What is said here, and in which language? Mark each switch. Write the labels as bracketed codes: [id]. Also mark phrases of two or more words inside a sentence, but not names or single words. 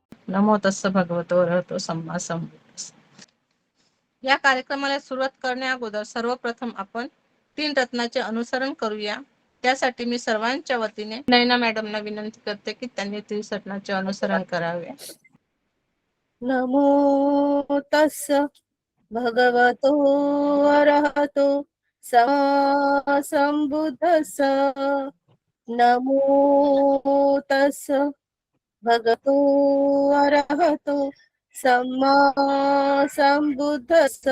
[pi] नमो तस्स भगवतो अरहतो सम्मा संबुद्धस्स. [mr] या कार्यक्रमाला सुरुवात करण्या अगोदर सर्वप्रथम आपण 3 रत्नाचे अनुसरण करूया. त्यासाठी मी सर्वांच्या वतीने नैना मॅडमना विनंती करते की त्यांनी 3 रत्नाचे अनुसरण करावे. [pi] नमो तस्स भगवतो अरहतो सम्मा संबुद्धस्स. नमो तस्स भगवतो अरहतो सम्मा संबुद्धस्स.